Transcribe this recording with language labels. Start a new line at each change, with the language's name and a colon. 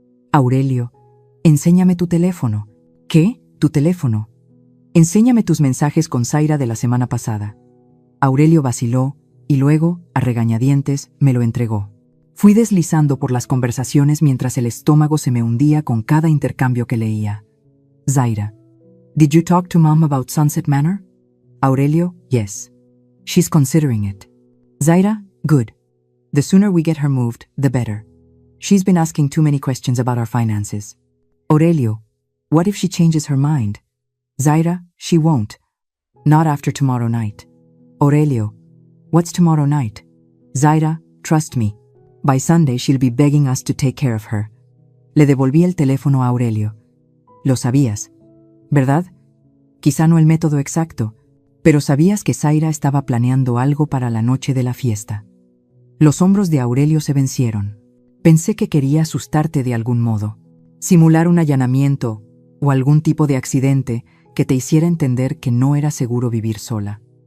Spanish: Aurelio, enséñame tu teléfono. ¿Qué? ¿Tu teléfono? Enséñame tus mensajes con Zaira de la semana pasada. Aurelio vaciló y luego, a regañadientes, me lo entregó. Fui deslizando por las conversaciones mientras el estómago se me hundía con cada intercambio que leía.
English: Zaira, did you talk to Mom about Sunset Manor? Aurelio, yes. She's considering it. Zaira, good. The sooner we get her moved, the better. She's been asking too many questions about our finances. Aurelio, what if she changes her mind? Zaira, she won't. Not after tomorrow night. Aurelio, what's tomorrow night? Zaira, trust me. By Sunday she'll be begging us to take care of her.
Spanish: Le devolví el teléfono a Aurelio. Lo sabías, ¿verdad? Quizá no el método exacto, pero sabías que Zaira estaba planeando algo para la noche de la fiesta. Los hombros de Aurelio se vencieron. Pensé que quería asustarte de algún modo, simular un allanamiento o algún tipo de accidente que te hiciera entender que no era seguro vivir sola.